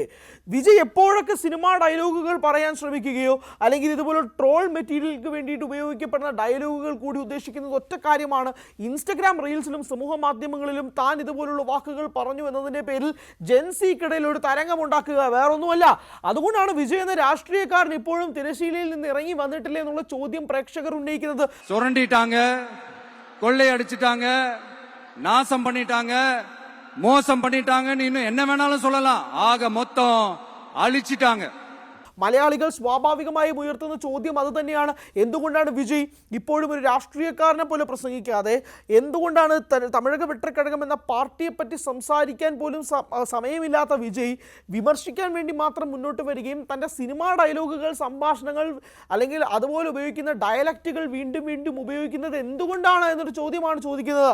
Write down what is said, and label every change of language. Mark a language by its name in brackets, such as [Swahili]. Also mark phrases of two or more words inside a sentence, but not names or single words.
[Malayalam] വിജയ് എപ്പോഴൊക്കെ സിനിമാ ഡയലോഗുകൾ പറയാൻ ശ്രമിക്കുകയോ അല്ലെങ്കിൽ ഇതുപോലെ ട്രോൾ മെറ്റീരിയലുകൾക്ക് വേണ്ടിയിട്ട് ഉപയോഗിക്കപ്പെടുന്ന ഡയലോഗുകൾ കൂടി ഉദ്ദേശിക്കുന്നത് ഒറ്റ കാര്യമാണ്. ഇൻസ്റ്റഗ്രാം റീൽസിലും സമൂഹ മാധ്യമങ്ങളിലും താൻ ഇതുപോലുള്ള വാക്കുകൾ പറഞ്ഞു എന്നതിൻ്റെ പേരിൽ ജെൻസിക്കിടയിൽ ഒരു തരംഗമുണ്ടാക്കുക, വേറൊന്നുമല്ല. അതുകൊണ്ടാണ് വിജയ് എന്ന രാഷ്ട്രീയക്കാരൻ ഇപ്പോഴും തിരശ്ശീലയിൽ നിന്ന് ഇറങ്ങി വന്നിട്ടില്ല എന്നുള്ള ചോദ്യം പ്രേക്ഷകർ ഉന്നയിക്കുന്നത്. [Tamil] சுரண்டிட்டாங்க, கொள்ளையடிச்சிட்டாங்க, நாசம் பண்ணிட்டாங்க, மோசம் பண்ணிட்டாங்கன்னு இன்னும் என்ன வேணாலும் சொல்லலாம். ஆக மொத்தம் அழிச்சிட்டாங்க. [Malayalam] മലയാളികൾ സ്വാഭാവികമായും ഉയർത്തുന്ന ചോദ്യം അത് തന്നെയാണ്. എന്തുകൊണ്ടാണ് വിജയ് ഇപ്പോഴും ഒരു രാഷ്ട്രീയക്കാരനെ പോലെ പ്രസംഗിക്കാതെ, എന്തുകൊണ്ടാണ് തമിഴക വെട്ടക്കഴകം എന്ന പാർട്ടിയെ പറ്റി സംസാരിക്കാൻ പോലും സമയമില്ലാത്ത വിജയ് വിമർശിക്കാൻ വേണ്ടി മാത്രം മുന്നോട്ട് വരികയും തൻ്റെ സിനിമാ ഡയലോഗുകൾ, സംഭാഷണങ്ങൾ അല്ലെങ്കിൽ അതുപോലെ ഉപയോഗിക്കുന്ന ഡയലക്റ്റുകൾ വീണ്ടും വീണ്ടും ഉപയോഗിക്കുന്നത് എന്തുകൊണ്ടാണ് എന്നൊരു ചോദ്യമാണ് ചോദിക്കുന്നത്.